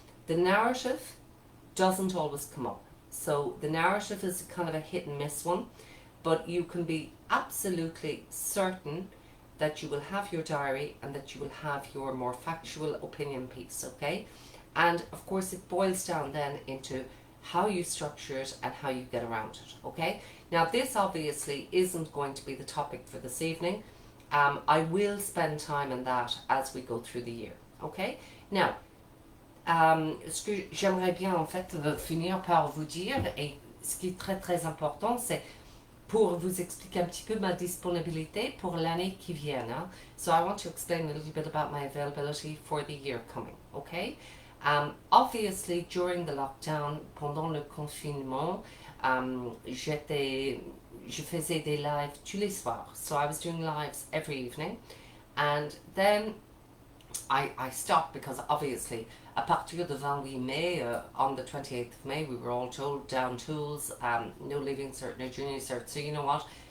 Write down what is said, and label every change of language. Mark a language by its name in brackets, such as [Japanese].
[English] The narrative doesn't always come up. So the narrative is kind of a hit and miss one, but you can be absolutely certain that you will have your diary and that you will have your more factual opinion piece, okay? And of course it boils down then into how you structure it and how you get around it, okay? Now this obviously isn't going to be the topic for this evening. I will spend time on that as we go through the year, okay? [French] Now, ce que j'aimerais bien en fait finir par vous dire, et ce qui est très très important, c'est pour vous expliquer un petit peu ma disponibilité pour l'année qui vient. Hein? [English] So I want to explain a little bit about my availability for the year coming, okay? Obviously, during the lockdown, [French] pendant le confinement, je faisais des lives tous les soirs. [English] So I was doing lives every evening. And then I stopped because obviously, [French] à partir de [English] 28 May, on the 28th of May, we were all told down tools, no Leaving Cert, no Junior Cert. So you know what?